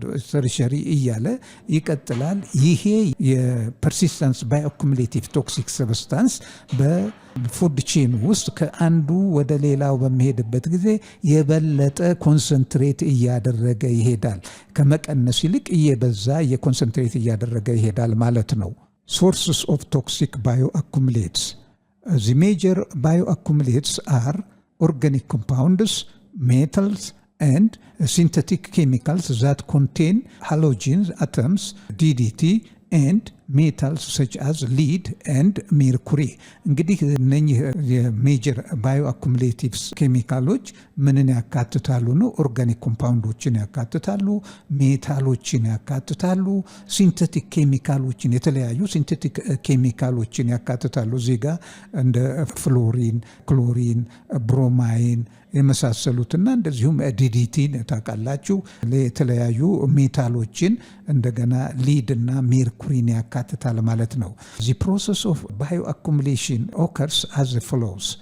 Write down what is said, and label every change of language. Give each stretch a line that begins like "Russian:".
Amharic: ተርሸሪ እያለ ይቀጥላል። ይሄ የፐርሲስተንስ ባዮአኩሙሌቲቭ ቶክሲክ ሰብስታንስ በፉድ ቼን ውስጥ ከአንዱ ወደ ሌላው በሚሄድበት ጊዜ የበለጠ ኮንሰንትሬት እያደረገ ይሄዳል። ከመቀነስ ይልቅ እየበዛ የኮንሰንትሬት እያደረገ ይሄዳል ማለት ነው።
English: Sources of toxic bioaccumulates. The major bioaccumulates are organic compounds, metals, and synthetic chemicals that contain halogen atoms, DDT, and metals such as lead and mercury.
Amharic: እንግዲህ እነኚህ የሜጀር ባዮአኩሙሌቲቭስ ኬሚካሎች ምንን ያካትታሉ ነው? ኦርጋኒክ ኮምፓውንዶችን ያካትታሉ፣ ሜታሎችን ያካትታሉ፣ ሲንቴቲክ ኬሚካሎችን የተለያዩ ሲንቴቲክ ኬሚካሎችን ያካትታሉ። እዚህ ጋር እንደ ፍሎሪን፣ ክሎሪን፣ ብሮማይን የመሳሰሉትና እንደዚሁም ዲዲቲን ታውቃላችሁ። የተለያዩ ሜታሎችን እንደገና ሊድ እና ሜርኩሪን ያካትታል ማለት ነው።
English: The process of bioaccumulation occurs as follows.